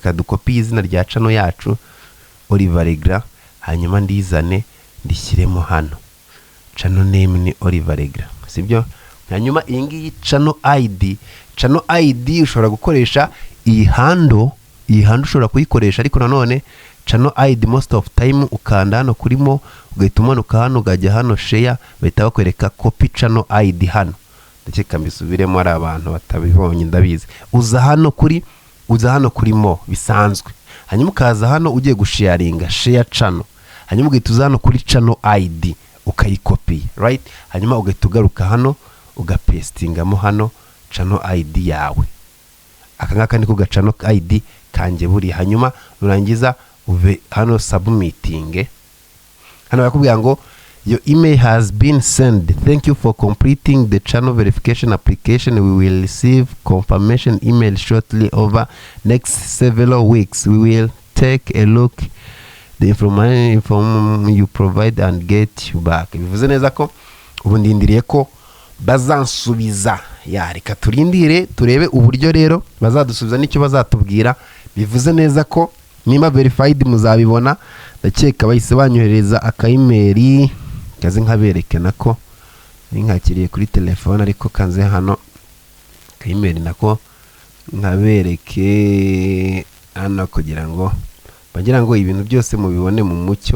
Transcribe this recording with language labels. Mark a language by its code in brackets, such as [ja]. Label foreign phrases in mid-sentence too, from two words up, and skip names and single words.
[rw] Kadukopi izina rya channel yacu Oliver Regra, hanyuma ndizane ndishyiremo hano [en] channel name [rw] ni Oliver Regra, sibyo? Hanyuma iyi ngiyi [en] channel ID [rw] ushobora gukoresha iyi handle ushobora kuyikoresha, ariko nanone [en] channel ID most of time [rw] ukanda hano kurimo, ugahita umanuka hano ugajya hano share, bahita bakwereka [en] copy channel ID [rw] hano. Ndakeka mbisubiremo ari abantu batabibonye ndabizi. Uza hano kurimo bisanzwe, hanyuma ukaza hano ugiye gusharinga [en] share channel, [rw] hanyuma ugahita uza hano kuri [en] channel ID [rw] ukayikopi, right? Hanyuma ugahita ugaruka hano ugapestingamo hano [en] channel ID [rw] yawe. Aka ngaka niko [en] channel ID [rw] kanje buri. Hanyuma nurangiza uve hano submitting. Hano bakubwira ngo [en] your email has been sent, thank you for completing the channel verification application, we will receive confirmation email shortly. Over next several weeks we will take a look the information you provide and get you back. [rw] Bivuze neza ko ubu ndindiriye ko bazansubiza. Ya reka turindire turebe uburyo rero bazadusubiza n'icyo bazatubwira. Bivuze neza ko nimba verified muzabibona. Ndakeka bahise banyohereza aka-email kaze nkabereke nako nkakiriye kuri telefone, ariko kanze hano aka-email nako nkabereke hano kugira ngo bagira ngo ibintu byose mubibone mu mucyo.